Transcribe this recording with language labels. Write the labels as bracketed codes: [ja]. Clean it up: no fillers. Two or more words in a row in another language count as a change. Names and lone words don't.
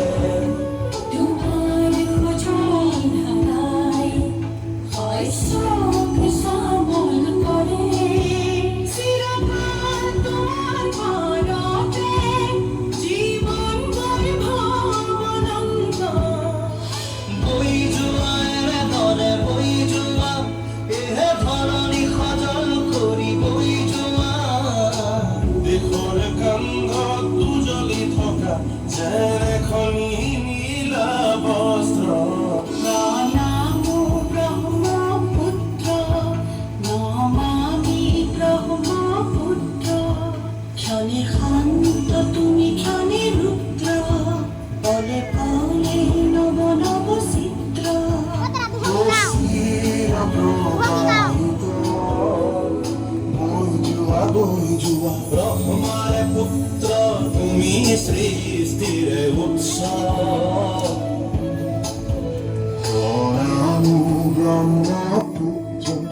[bn] তোমার খোঁজে হারাই হয় শোক শ্যামল করে চিরকাল তোমার ভারতে জীবন বৈভবানন্দ [as] বৈ যোৱা এৰে দৰে বৈ যোৱা এহে ধৰণী সজল কৰি বৈ যোৱা দেশৰ কান্ধত উজলি থকা যেন এখনি নীলা বস্ত্ৰ [bn] নমামো ব্রহ্মপুত্র নমামি ব্রহ্মপুত্র ক্ষণে শান্ত তুমি ক্ষণে রুদ্র পলে পলে নব নব চিত্র [as] বৈ যোৱা ব্ৰহ্মাৰ পুত্ৰ তুমি সৃষ্টিৰে উৎস প্ৰণামো ব্ৰহ্মপুত্ৰ